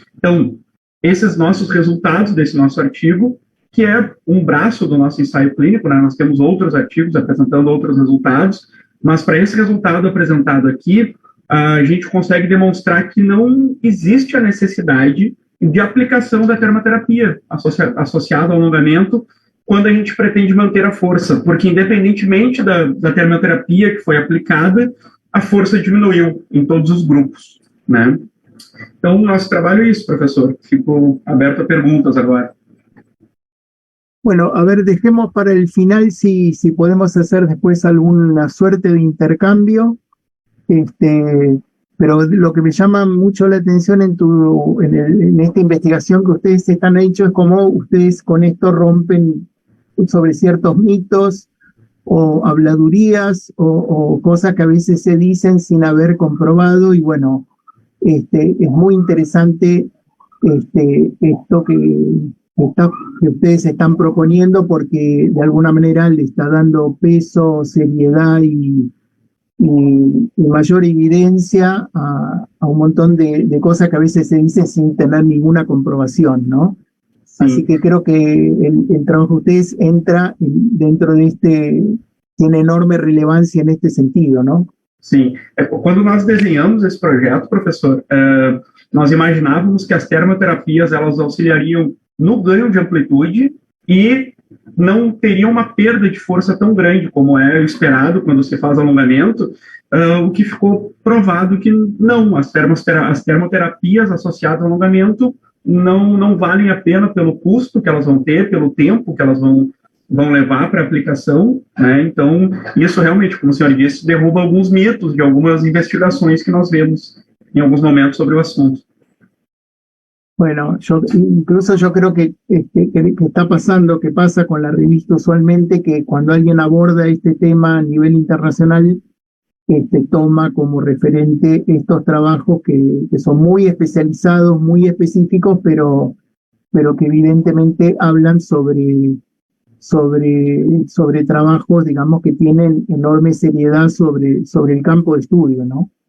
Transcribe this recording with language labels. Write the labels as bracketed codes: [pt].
[pt] Então, esses nossos resultados desse nosso artigo, que é um braço do nosso ensaio clínico, né, nós temos outros artigos apresentando outros resultados, mas para esse resultado apresentado aqui, a gente consegue demonstrar que não existe a necessidade de aplicação da termoterapia associada ao alongamento quando a gente pretende manter a força, porque independentemente da termoterapia que foi aplicada, a força diminuiu em todos os grupos, né? Então, nosso trabalho é isso, professor. Fico aberto a perguntas agora. [es] Bueno, a ver, dejemos para el final si podemos hacer después alguna suerte de intercambio. Pero lo que me llama mucho la atención en esta investigación que ustedes están hecho es cómo ustedes con esto rompen sobre ciertos mitos o habladurías o cosas que a veces se dicen sin haber comprobado, y bueno, es muy interesante esto que ustedes están proponiendo, porque de alguna manera le está dando peso, seriedad y mayor evidencia a un montón de cosas que a veces se dicen sin tener ninguna comprobación, ¿no? Sí. Así que creo que el trabajo de ustedes entra dentro de tiene enorme relevancia en este sentido, ¿no? [pt] Sim. Quando nós desenhamos esse projeto, professor, nós imaginávamos que as termoterapias elas auxiliariam no ganho de amplitude e não teria uma perda de força tão grande como é esperado quando se faz alongamento, o que ficou provado que não, as termoterapias associadas ao alongamento não valem a pena pelo custo que elas vão ter, pelo tempo que elas vão levar para a aplicação, né? Então, isso realmente, como o senhor disse, derruba alguns mitos de algumas investigações que nós vemos em alguns momentos sobre o assunto. [es] Bueno, incluso yo creo que está pasando, que pasa con la revista usualmente, que cuando alguien aborda este tema a nivel internacional, toma como referente estos trabajos que son muy especializados, muy específicos, pero que evidentemente hablan sobre trabajos, digamos, que tienen enorme seriedad sobre el campo de estudio, ¿no?